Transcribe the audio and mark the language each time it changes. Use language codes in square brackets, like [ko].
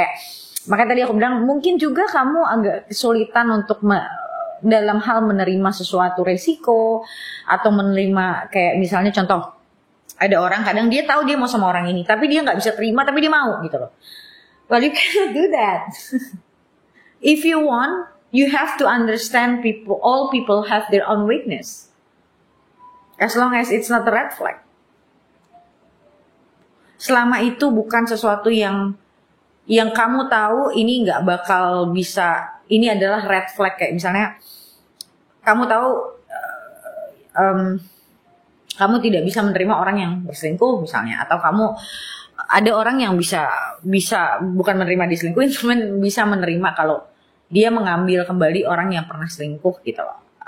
[id] Kayak makanya tadi aku bilang mungkin juga kamu agak kesulitan untuk dalam hal menerima sesuatu resiko, atau menerima kayak misalnya contoh, ada orang kadang dia tahu dia mau sama orang ini, tapi dia nggak bisa terima, tapi dia mau gitu loh. [en] Well, you cannot do that. If you want, you have to understand people. All people have their own weakness. As long as it's not a red flag. [id] Selama itu bukan sesuatu yang kamu tahu ini nggak bakal bisa. Ini adalah red flag, kayak misalnya kamu tahu. Kamu tidak bisa menerima orang yang berselingkuh misalnya, atau kamu ada orang yang bisa bukan menerima diselingkuhin, cuman bisa menerima kalau dia mengambil kembali orang yang pernah selingkuh gitu loh.